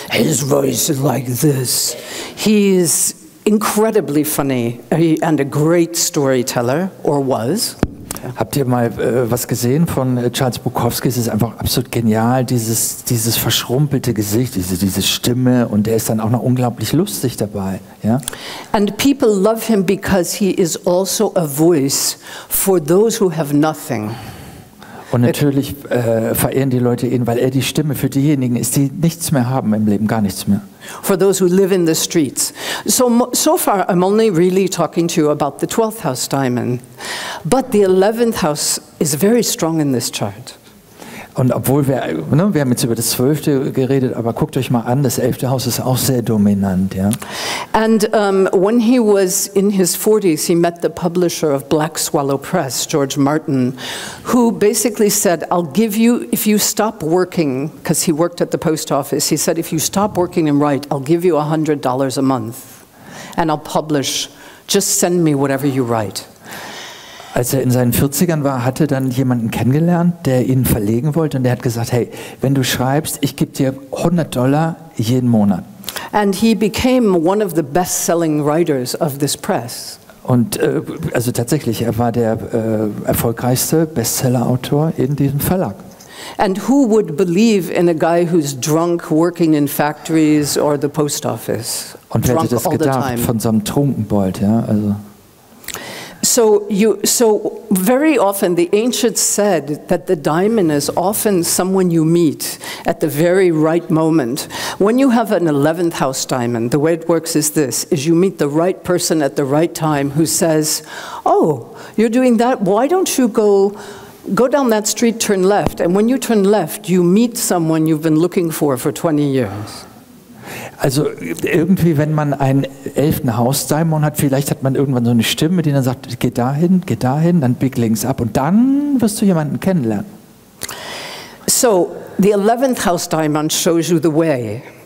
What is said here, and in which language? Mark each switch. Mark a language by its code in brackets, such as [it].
[en] His voice is like this. He's incredibly funny and a great storyteller, or was. [de] Habt ihr mal was gesehen von Charles Bukowski? Es ist einfach absolut genial, dieses verschrumpelte Gesicht, diese Stimme, und der ist dann auch noch unglaublich lustig dabei. Ja? [en] And people love him because he is also a voice for those who have nothing. [de] Und natürlich verehren die Leute ihn, weil er die Stimme für diejenigen ist, die nichts mehr haben im Leben, gar nichts mehr. [en] For those who live in the streets. So far I'm only really talking to you about the 12th house Daimon, but the 11th house is very strong in this chart. [de] Und obwohl wir haben jetzt über das 12. geredet, aber guckt euch mal an, das 11. Haus ist auch sehr dominant. Ja? [en] And when he was in his 40s, he met the publisher of Black Swallow Press, George Martin, who basically said, I'll give you, if you stop working, because he worked at the post office, he said, if you stop working and write, I'll give you $100 a month, and I'll publish, just send me whatever you write. [de] Als er in seinen 40ern war, hatte dann jemanden kennengelernt, der ihn verlegen wollte, und der hat gesagt, hey, wenn du schreibst, ich gebe dir $100 jeden Monat. [en] And he became one of the best-selling writers of this press. [de] Und also tatsächlich, er war der erfolgreichste Bestseller-Autor in diesem Verlag. [en] And who would believe in a guy who's drunk working in factories or the post office? [de] Und wer hätte das gedacht von so einem Trunkenbold, ja, also. [en] So very often the ancients said that the Daimon is often someone you meet at the very right moment. When you have an 11th house Daimon, the way it works is this, is you meet the right person at the right time who says, oh, you're doing that, why don't you go down that street, turn left, and when you turn left, you meet someone you've been looking for 20 years. [de] Also irgendwie, wenn man einen 11. Haus-Daimon hat, vielleicht hat man irgendwann so eine Stimme, die dann sagt, geh dahin, dann bieg links ab, und dann wirst du jemanden kennenlernen. [en] So, the 11th house Daimon shows you the way.